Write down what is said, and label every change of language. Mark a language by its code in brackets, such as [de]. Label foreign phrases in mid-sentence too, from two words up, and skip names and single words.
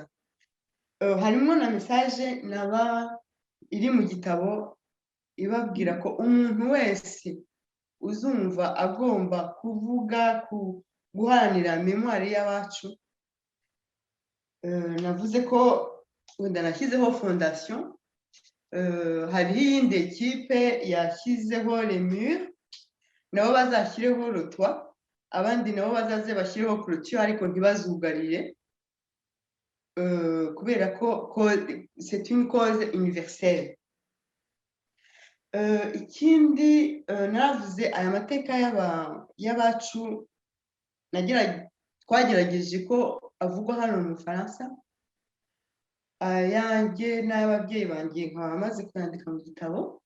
[rw] Harimo na message iri mu gitabo ibabwira ko umuntu wese uzumva agomba kuvuga guharanira memoire y'abacu. Navuze ko wenda nashyizeho fondation, hariho iyindi ekipe yashyizeho [fr] les murs, [rw] nabo bazashyireho [fr] le toit, [rw] abandi nabo bazaze bashyireho clôture ariko ntibazugarire. kubera ko [fr] c'est une cause universelle. [rw] Ikindi navuze aya mateka y'abacu twagerageje ko avugwa hano mu Bufaransa, ayanjye n'ay'ababyeyi banjye nkaba amaze kuyandika mu gitabo.